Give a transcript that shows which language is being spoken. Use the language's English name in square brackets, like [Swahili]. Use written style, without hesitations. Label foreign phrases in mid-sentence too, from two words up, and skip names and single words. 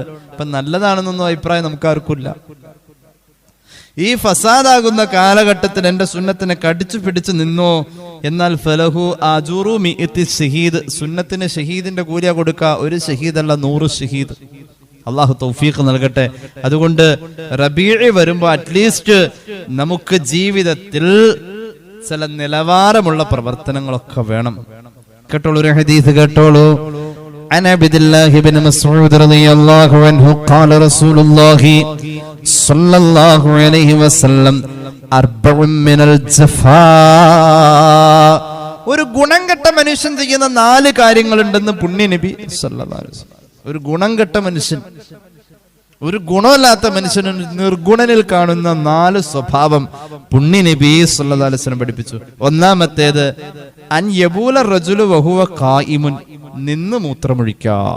[Malayalam] ഇപ്പൊ നല്ലതാണെന്നൊന്നും അഭിപ്രായം നമുക്കാർക്കില്ല. ഈ ഫസാദാകുന്ന കാലഘട്ടത്തിൽ എന്റെ സുന്നത്തിനെ കടിച്ചു പിടിച്ചു നിന്നോ, എന്നാൽ [Arabic] فله أجر مائة شهيد, [Malayalam] സുന്നത്തിന് ഷഹീദിന്റെ കൂലിയ കൊടുക്കുക. ഒരു ഷഹീദ് അല്ല, 100 ഷഹീദ്. അള്ളാഹു തൗഫീഖ് നൽകട്ടെ. അതുകൊണ്ട് റബീഉ വരുമ്പോ അറ്റ്ലീസ്റ്റ് നമുക്ക് ജീവിതത്തിൽ ചില നിലവാരമുള്ള പ്രവർത്തനങ്ങളൊക്കെ വേണം. കേട്ടോളൂ, ഒരു ഹദീസ് കേട്ടോളൂ. [Arabic] عن عبد الله بن مسعود رضي الله عنه قال رسول الله صلى الله عليه وسلم أربع من الجفاء. [Malayalam] ഒരു ഗുണം കെട്ട മനുഷ്യൻ ചെയ്യുന്ന 4 കാര്യങ്ങളുണ്ടെന്ന് പുണ്യ നബി [Arabic] صلى الله عليه وسلم. [Malayalam] ഒരു ഗുണം കെട്ട മനുഷ്യൻ, ഒരു ഗുണമില്ലാത്ത മനുഷ്യന് നിർഗുണനിൽ കാണുന്ന 4 സ്വഭാവം പുണ്യ നബി [Arabic] صلى الله عليه وسلم [Malayalam] പഠിപ്പിച്ചു. ഒന്നാമത്തേത് [Arabic] أن يبول الرجل وهو قائم, [Malayalam] നിന്ന് മൂത്രമൊഴിക്കാം.